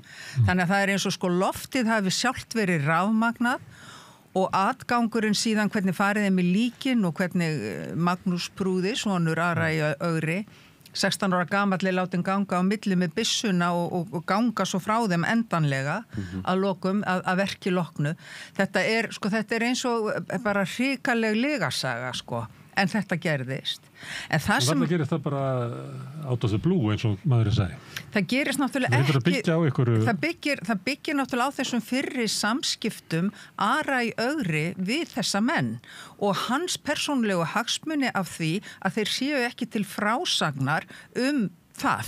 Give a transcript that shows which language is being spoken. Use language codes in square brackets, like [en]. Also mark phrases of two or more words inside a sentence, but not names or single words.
[is] Þannig að það eins og sko loftið hafi sjálft verið rafmagnað og atgangurinn síðan hvernig farið þeim í líkin og hvernig Magnús Prúði, sonur Ara í Ögri, 16 ára gamalli látin ganga á milli með byssuna og ganga svo frá þeim endanlega að lokum, að verki loknu. Þetta eins og bara hrikaleg legasaga, sko. En þetta gerðist. En það sem... Þannig gerist það bara [en] out of the blue, [is] eins og maður segi. Það gerist náttúrulega ekki... Það byggir náttúrulega á þessum fyrri samskiptum Ara í Ögri við þessa menn og hans persónulegu hagsmuni af því að þeir séu ekki til frásagnar það.